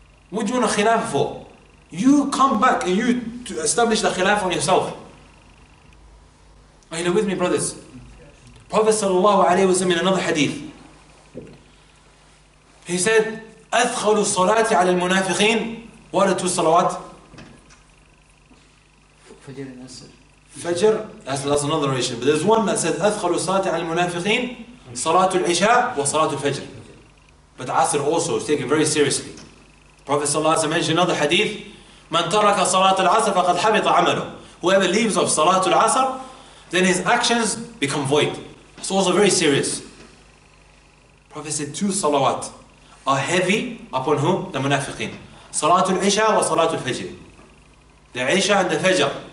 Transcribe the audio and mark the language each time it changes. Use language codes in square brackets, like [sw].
[en] What do you want a khilafah for? You come back and you establish the khilafah on yourself. Are you with me, brothers? Prophet sallallahu alayhi wa sallam in another hadith, he said, [ar] أثقل الصلاة على المنافقين. [en] What are the two salawat? Fajr and Asr. Fajr, that's another narration. But there's one that says [ar] أثقل الصلاة على المنافقين صلاة العشاء وصلاة الفجر. [en] But Asr also is taken very seriously. Prophet ﷺ mentioned another hadith, [ar] من ترك صلاة العصر فقد حبط عمله. [en] Whoever leaves of Salatul Asr, then his actions become void. It's also very serious. Prophet said two salawat are heavy upon whom? The munafiqeen. [ar] Salatul Isha wa Salatul Fajr. [en] The Isha and the Fajr.